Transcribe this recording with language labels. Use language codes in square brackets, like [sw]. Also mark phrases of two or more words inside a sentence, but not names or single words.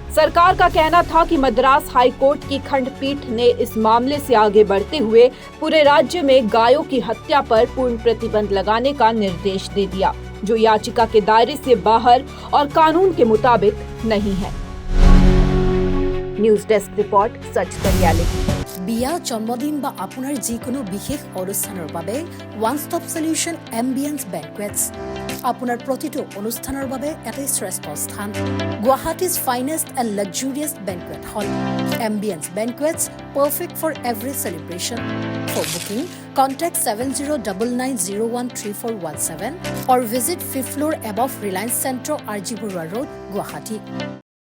[hi] सरकार का कहना था कि मद्रास हाई कोर्ट की खंडपीठ ने इस मामले से आगे बढ़ते हुए पूरे राज्य में गायों की हत्या पर पूर्ण प्रतिबंध लगाने का निर्देश दे दिया, जो याचिका के दायरे से बाहर और कानून के मुताबिक नहीं है। [en] News Desk Report, [hi] सच का रियलिटी। [as] বিয়া জন্মদিন বা আপোনাৰ যিকোনো বিশেষ অনুষ্ঠানৰ বাবে [en] one stop solution [as] এম্বিয়েন্স বেংকুৱেটছ আপোনাৰ প্ৰতিটো অনুষ্ঠানৰ বাবে এটাই শ্ৰেষ্ঠ স্থান। [en] Guwahati's finest and luxurious banquet hall Ambience Banquets, perfect for every celebration. For booking, contact 7099013417 or visit 5th floor above Reliance Centro, RG Burwa Road, Guwahati.